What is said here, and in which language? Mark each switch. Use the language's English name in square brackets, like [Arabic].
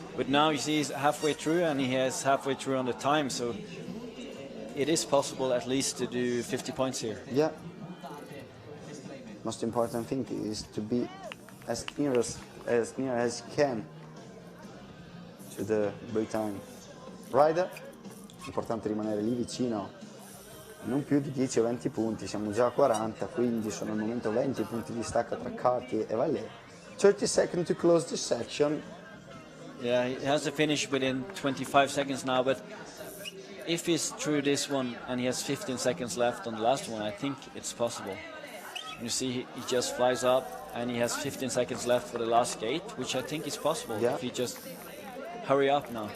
[English] But now you see he's halfway through, and he has halfway through on the time, so it is possible at least to do 50 points here. Yeah. Most important thing is to be as near as you can to the Britannic rider. [Italian] Importante rimanere lì vicino, non più di 10 o 20 punti, siamo già a 40, quindi sono al momento 20 punti di stacco tra Carty e Vallée. [English] 30 seconds to close this section. Yeah, he has to finish within 25 seconds now, but if he's through this one and he has 15 seconds left on the last one, I think it's possible. You see, he just flies up and he has 15 seconds left for the last gate, which I think is possible if he just hurry up now.